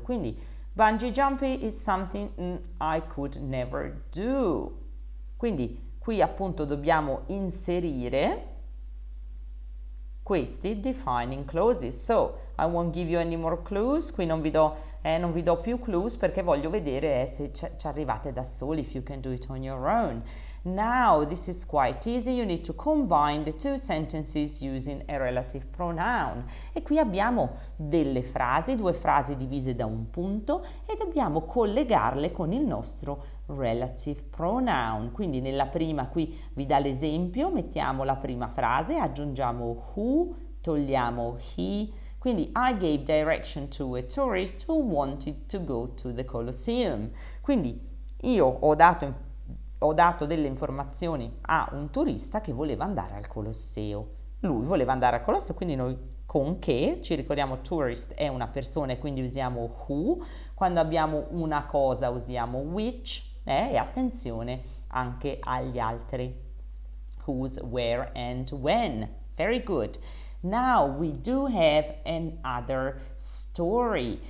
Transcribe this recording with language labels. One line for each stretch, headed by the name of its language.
English: Quindi, bungee jumping is something I could never do.
Italian: Quindi, qui appunto dobbiamo inserire questi defining clauses.
English: So I won't give you any more clues.
Italian: Qui non vi do più clues perché voglio vedere se ci arrivate da soli,
English: if you can do it on your own. Now this is quite easy. You need to combine the two sentences using a relative pronoun.
Italian: E qui abbiamo due frasi divise da un punto e dobbiamo collegarle con il nostro relative pronoun. Quindi nella prima qui vi dà l'esempio, mettiamo la prima frase, aggiungiamo who, togliamo he.
English: Quindi I gave direction to a tourist who wanted to go to the Colosseum.
Italian: Quindi io ho dato delle informazioni a un turista che voleva andare al Colosseo. Lui voleva andare al Colosseo, quindi noi con che, ci ricordiamo tourist è una persona e quindi usiamo who. Quando abbiamo una cosa usiamo which, e attenzione anche agli altri.
English: Whose, where and when. Very good. Now we do have another story.